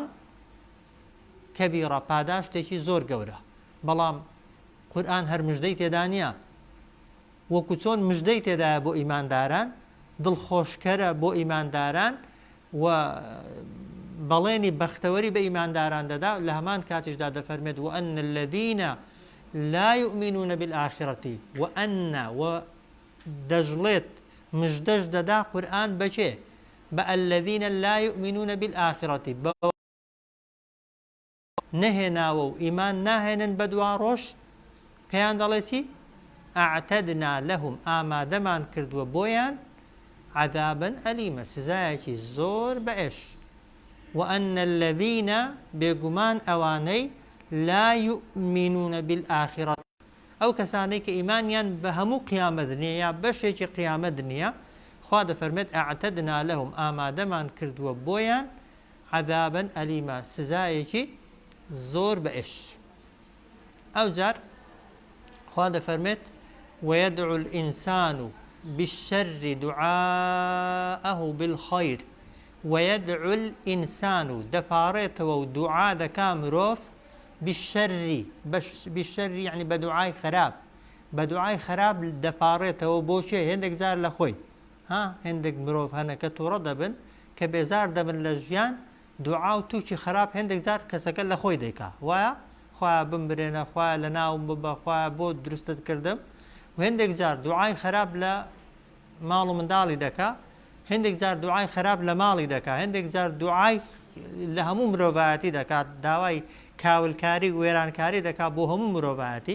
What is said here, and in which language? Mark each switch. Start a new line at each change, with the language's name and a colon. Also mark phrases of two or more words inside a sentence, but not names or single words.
Central Kurdish: کەبیڕە پاداشتێکی زۆر گەورە بەڵام قورئان هەر مژدەی تێدا نییە وەکو چۆن مژدەی تێدایە بۆ ئیمانداران دڵخۆشکەرە بۆ ئیمانداران و بەڵێنی بەختەوەری بە ئیمانداران دەدا لە هەمان کاتیشدا دەفەرمێت
Arabic: وأن الذين لا يؤمنون بالآخرة وأن
Central Kurdish: دەژڵێت مژدەش دەدا قورئان بەچێ بە
Arabic: الذين لا يؤمنون بالآخرة
Central Kurdish: نەهێناوە و ئیمان ناهێنن بە دوا ڕۆژ پێیان دەڵێ چی
Arabic: ئەعتەدنا لەهم
Central Kurdish: ئامادەمان کردووە بۆیان عذابا ئەلیمە سزایەکی زۆر بەئێش
Arabic: وأن الذين
Central Kurdish: بێگومان ئەوانەی
Arabic: لا يؤمنون بالآخرة
Central Kurdish: ئەو کەسانەی کە ئیمانیان بە هەموو قیامەت نییە یا بەشێکی قیامەت نییە خوا دەفەرمێت
Arabic: ئەعتەدنا لەهم
Central Kurdish: ئامادەمان کردووە بۆیان
Arabic: عذابا ئەلیمە
Central Kurdish: سزایەکی زۆر بەئێش ئەو جار خوا دەفەرمێت
Arabic: ويدعو الإنسان بالشر دعاءه بالخير ويدعو الإنسان
Central Kurdish: دەپارێتەوە و دوعا دەکا مرۆڤ
Arabic: بالشر يعني
Central Kurdish: بدعای خراپ بدعای خراپ دەپارێتەوە بۆچێ هێندێک زار لە خۆی هێندێک مرۆڤ هەنە کە تووڕە دەبن کە بێزار دەبن لە ژیان دوعا و تووشی خراپ هێندێک زار کەسەکە لە خۆی دەیکا وایە خوا بمبرێنە خوا لە ناوم ببە خوا بۆ دروستت کردم و هێندێک جار دوعای خراپ لە ماڵ و منداڵی دەکا هەندێک جار دوعای خراپ لە ماڵی دەکات، هەندێک جار دوعای لە هەموو مرۆڤایەتی دەکات، داوای کاولکاری وێرانکاری دەکات بۆ هەموو مرۆڤایەتی.